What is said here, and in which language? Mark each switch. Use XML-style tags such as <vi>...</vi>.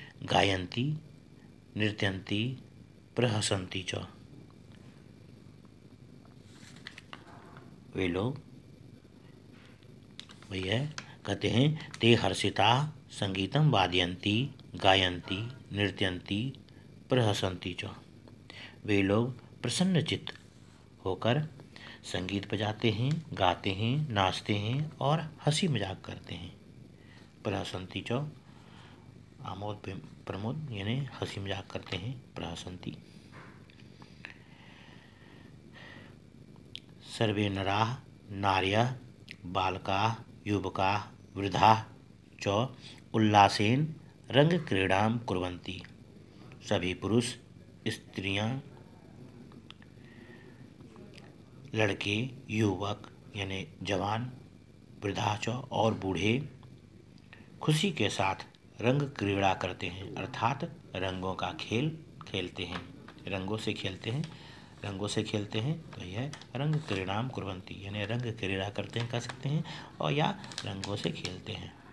<sa>गायन्ति नृत्यन्ति प्रहसन्ति च,</sa> <hi>वे लोग वही है कहते हैं,</hi> <sa>ते हर्षिता संगीतम वादयन्ति गायन्ति नृत्यन्ति प्रहसन्ति च,</sa> <hi>वे लोग प्रसन्नचित्त होकर संगीत बजाते हैं, गाते हैं, नाचते हैं और हंसी मजाक करते हैं।</hi> <sa>प्रहसन्ति च</sa> <hi>आमोद प्रमोद यानी हंसी मजाक करते हैं, प्रहसन्ति।</hi> <sa>सर्वे नराः नार्यः बालकाः युवकाः वृद्धाः च उल्लासेन रंगक्रीडां कुर्वन्ति।</sa> <hi>सभी पुरुष, स्त्रियां, लड़के, युवक यानी जवान, वृद्धाच और बूढ़े खुशी के साथ रंग क्रीड़ा करते हैं, अर्थात रंगों का खेल खेलते हैं, रंगों से खेलते हैं, तो यह</hi> <sa>रंग क्रीड़ाम कुर्वन्ति</sa> <hi>यानी रंग क्रीड़ा करते हैं कह सकते हैं, और या रंगों से खेलते हैं।</hi>